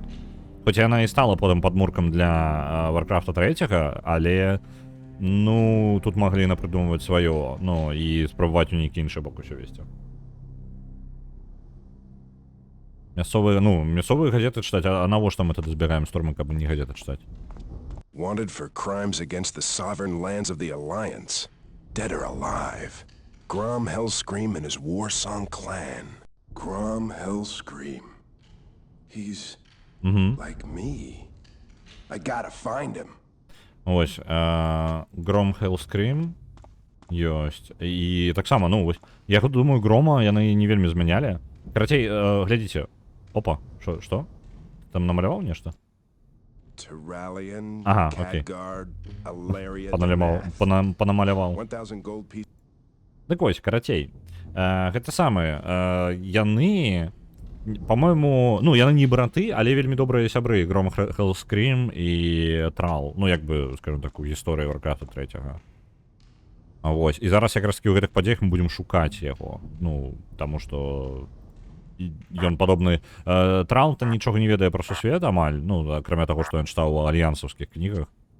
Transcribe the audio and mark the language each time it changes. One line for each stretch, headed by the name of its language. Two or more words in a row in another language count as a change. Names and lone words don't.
Belarusian: Хоць яна і стала потым падмуркам для Warcraft 3, але ну тут маглі напрыдумваць сваё, ну і спрабаваць у нейкі іншы бок усё весці. Мясцовыя газеты чытаць, а навошта мы тады збіраем Стормы, каб не газеты чытаць?
English: Wanted for crimes against the sovereign lands of the Alliance. Dead or alive. Grom Hellscream and his Warsong clan. Grom Hellscream. He's like me. I gotta find him.
Belarusian: Ось, Гром Hellscream ёсць. І таксама, ну вось, я думаю, Грома яны не вельмі змянялі. Карацей, глядзіце. Опа, што? Там намаляваў нешта? Terralion, Ага, окей. Khadgard, Alaria Панамаляваў. Панамаляваў.
English: 1,000 gold pieces.
Belarusian: Дык вось, карацей, гэта самае, яны, по-моему, ну, яны не браты, але вельмі добрыя сябры, Гром Hellscream і Трал, ну, як бы, скажем так, у гісторыі Warcraft 3. Вось, і зараз якраз у гэтых падзеях мы будзем шукаць яго, ну, таму што ён падобны, Трал-то нічога не ведае пра сусвет амаль, ну, акрамя таго, што ён чытаў у альянсаўскіх кнігах.